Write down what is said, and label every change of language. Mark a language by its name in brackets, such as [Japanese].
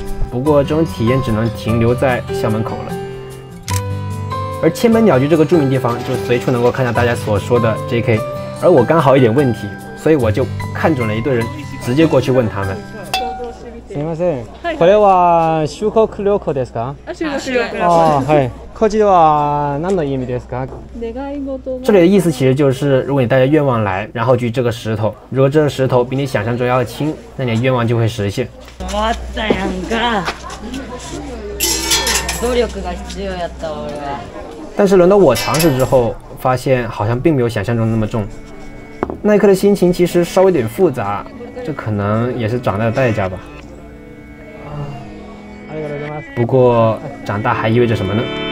[Chinese] 不过，这种体验只能停留在校门口了。而千本鸟居这个著名地方，就随处能够看到大家所说的 JK。而我刚好有点问题，所以我就看准了一队人，直接过去问他们。 [Japanese] すみません。これは修学旅行ですか？あ、はい。こちらは何の意味ですか？ [Chinese] 这里的意思其实就是，如果你带着愿望来，然后举这个石头，如果这个石头比你想象中要轻，那你的愿望就会实现。 [Japanese] 終わったやんか。努力が必要やった俺は。 [Chinese] 但是轮到我尝试之后，发现好像并没有想象中那么重。那一刻的心情其实稍微有点复杂，这可能也是长大的代价吧。不过长大还意味着什么呢？